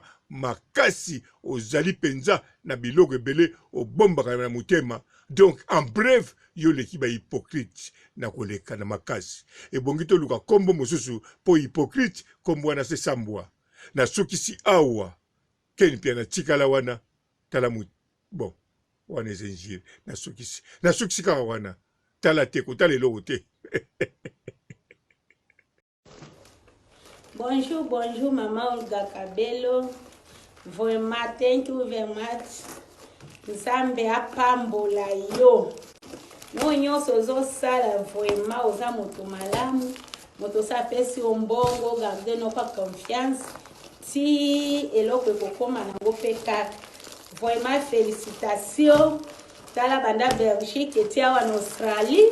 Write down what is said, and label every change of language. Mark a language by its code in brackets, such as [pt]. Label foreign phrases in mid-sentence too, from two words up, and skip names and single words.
[ln] makasi ozali penza na biloko ebele obombaka na mutema [fr] donc en bref [ln] yo leki ba hypocrite na koleka na makasi ebongi toluka kombo mosusu po hypocrite kombo wana se sambwa na sukisi awa Ken Piana tikala wana tala bon wana ezenjire na sukisi kaka wana tala te kotala eloko te [fr] Bonjour, Maman Olga Kabelo. Vraiment, [en] thank you very much. [ln] Nzambe apambola yo. No nyonso zosala vraiment oza moto malamu. Moto sapesi ombongo, garde no kwa confiance. Ti eloko ekokoma nango pe kaka. [fr] Vraiment, félicitations. [ln] Tala banda Belgique eti awa en Australie.